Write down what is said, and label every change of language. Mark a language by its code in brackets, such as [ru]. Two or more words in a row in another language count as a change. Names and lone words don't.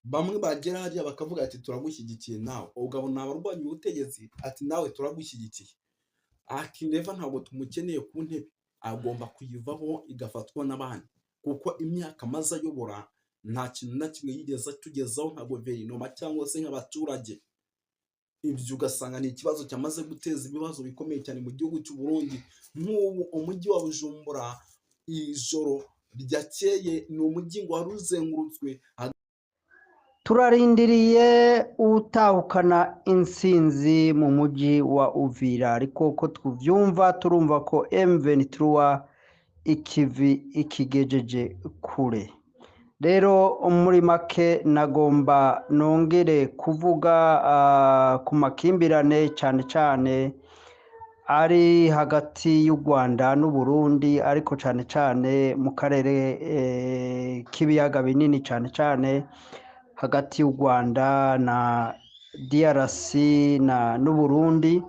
[rw] bamwe bagera hariya bakavuga ati turagushyigikiye nawe, ugabona abarwanya ubutegetsi ati nawe turagushyigikiye, ati neva ntabwo tumukeneye ku ntebe, agomba kuyivaho igafatwa n'abandi, kuko imyaka amaze ayobora nta kintu na kimwe yigeze atugezaho nka guverinoma cyangwa se nk'abaturage. Ibyo ugasanga ni ikibazo cyamaze guteza ibibazo bikomeye cyane mu gihugu cy'u Burundi. Nk'ubu umujyi wa Bujumbura ijoro ryakeye ni umujyi ngo wari uzengurutswe. [rn] Turarindiriye utahukana intsinzi mu mujyi wa Uvira, ariko ko tuvyumva turumva ko M23 ikivi ikigejeje kure. [rw] Rero muri make nagomba nongere kuvuga ku makimbirane cyane cyane ari hagati y'u Rwanda n'u Burundi, ariko cyane cyane mu karere k'ibiyaga binini, cyane cyane hagati y'u Rwanda na DRC n'u Burundi.